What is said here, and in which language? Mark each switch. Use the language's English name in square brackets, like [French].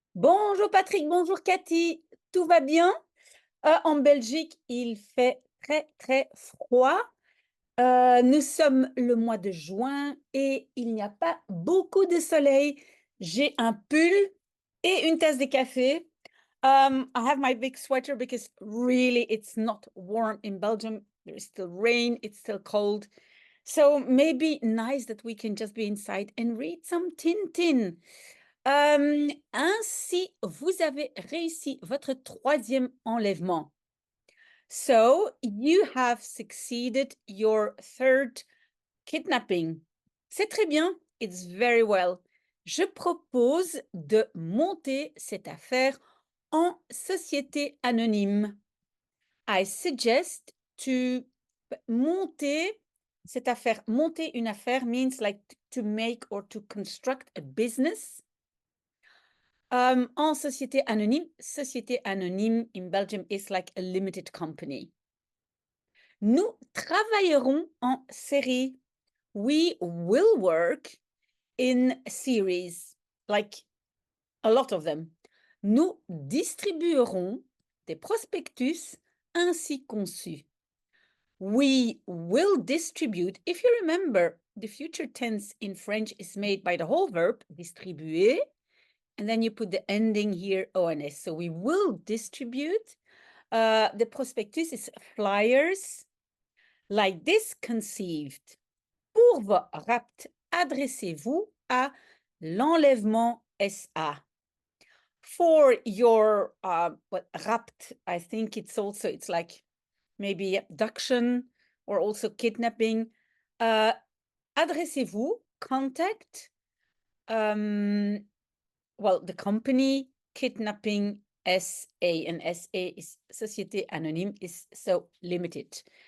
[French] Bonjour Patrick, bonjour Cathy, tout va bien? En Belgique, il fait très très froid. Nous sommes le mois de juin et il n'y a pas beaucoup de soleil. J'ai un pull et une tasse de café. [English] I have my big sweater because really it's not warm in Belgium. There is still rain, it's still cold. So maybe nice that we can just be inside and read some Tintin. [French] Ainsi, vous avez réussi votre troisième enlèvement. [English] So, you have succeeded your third kidnapping. [French] C'est très bien. [English] It's very well. [French] Je propose de monter cette affaire en société anonyme. [English] I suggest to [French] monter cette affaire. Monter une affaire [English] means like to make or to construct a business. [French] En société anonyme [English] in Belgium is like a limited company. [French] Nous travaillerons en série. [English] We will work in series, like a lot of them. [French] Nous distribuerons des prospectus ainsi conçus. [English] We will distribute. If you remember, the future tense in French is made by the whole verb, distribuer, and then you put the ending here, ONS. So we will distribute. The prospectus is flyers like this conceived. [French] Pour vos rapt, adressez-vous à l'enlèvement SA. [English] For your rapt, I think it's like maybe abduction or also kidnapping. Adressez-vous, contact, the company kidnapping SA, and SA is Société Anonyme, is so limited.